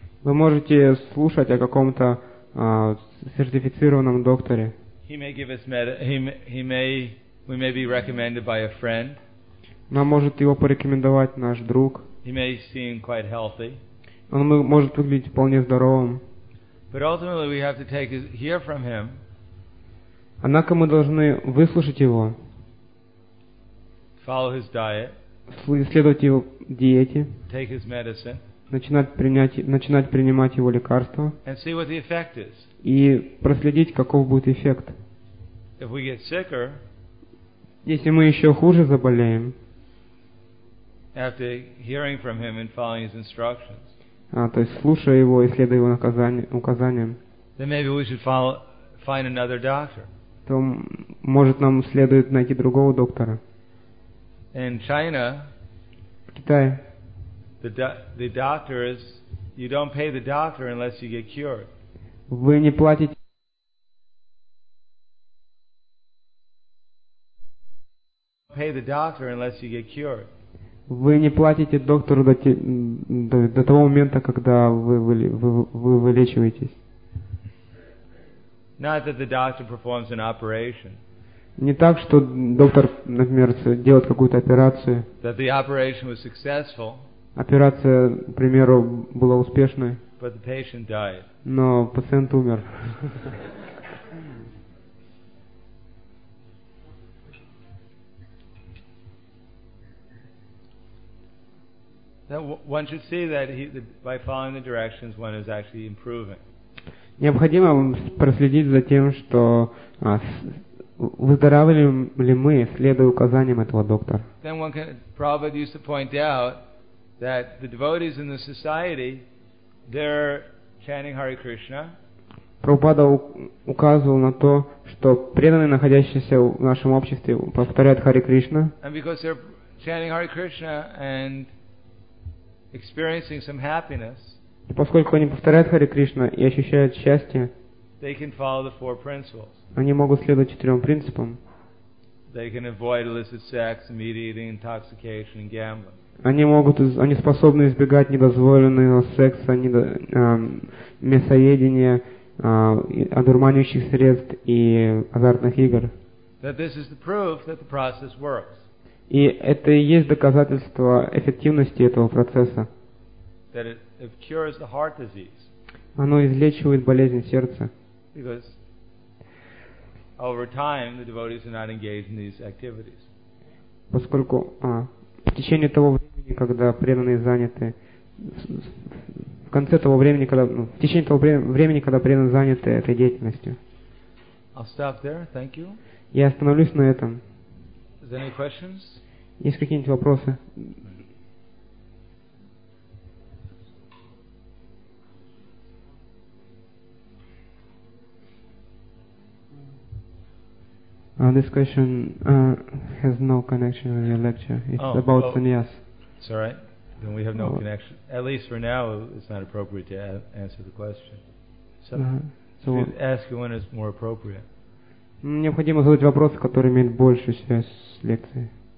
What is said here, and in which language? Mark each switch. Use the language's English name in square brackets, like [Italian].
[Russian] Вы можете слушать о каком-то сертифицированном докторе. [English] He may give us we may be recommended by a friend. [Russian] Нам может его порекомендовать наш друг. [English] He may seem quite healthy. [Russian] Он может выглядеть вполне здоровым. [English] But ultimately we have to hear from him. [Russian] Однако мы должны выслушать его. [English] Follow his diet. [Russian] Следовать его диете. [English] Take his medicine. [Russian] Начинать принимать его лекарства. [English] And see what the effect is. [Russian] И проследить, каков будет эффект. [English] If we get sicker, [Russian] если мы еще хуже заболеем, [English] after hearing from him and following his instructions. [Russian] То есть слушая его и следуя его указаниям. [English] Then maybe we should find another doctor. [Russian] То может нам следует найти другого доктора. [English] In China, [Russian] в Китае, [English] the doctors, you don't pay the doctor unless you get cured. [Russian] Вы не платите. [English] Pay the doctor unless you get cured. [Russian] Вы не платите доктору до того момента, когда вы вылечиваетесь. [English] Not that the doctor performs an operation. [Russian] Не так, что доктор, например, делает какую-то операцию. [English] That the operation was successful. [Russian] Операция, к примеру, была успешной. [English] But the patient died. [Russian] Но пациент умер. [English] That one should see that by following the directions, one is actually improving. [Russian] Необходимо проследить за тем, что выздоравливаем ли мы, следуя указаниям этого доктора. [English] Then one can probably used to point out that the devotees in the society, they're chanting Hare Krishna. [Russian] Прабхупада указывал на то, что преданные, находящиеся в нашем обществе, повторяют Хари Кришна. [English] And because they're chanting Hare Krishna and experiencing some happiness. [Russian] И поскольку они повторяют Хари Кришна и ощущают счастье, [English] they can follow the four principles. [Russian] Они могут следовать четырем принципам. [English] They can avoid illicit sex, meat eating, intoxication, and gambling. [Russian] Они способны избегать недозволенного секса, мясоедения, одурманивающих средств и азартных игр. [English] That this is the proof that the process works. [Russian] И это и есть доказательство эффективности этого процесса. [English] That it cures the heart disease. [Russian] Оно излечивает болезнь сердца. [English] Because over time the devotees are not engaged in these activities. [Russian] Поскольку в течение того времени, когда преданные заняты, в конце того времени, когда в течение того времени, когда преданные заняты этой деятельностью. [English] I'll stop there. Thank you. [Russian] Я остановлюсь на этом. [English] Is there any questions? [Russian] Есть какие-нибудь вопросы? [English] This question has no connection with your lecture. It's about sannyas. It's all right. Then we have no connection. At least for now, it's not appropriate to answer the question. So you ask one is more appropriate. [Russian] Необходимо задать вопрос, который имеет большую связь с лекцией.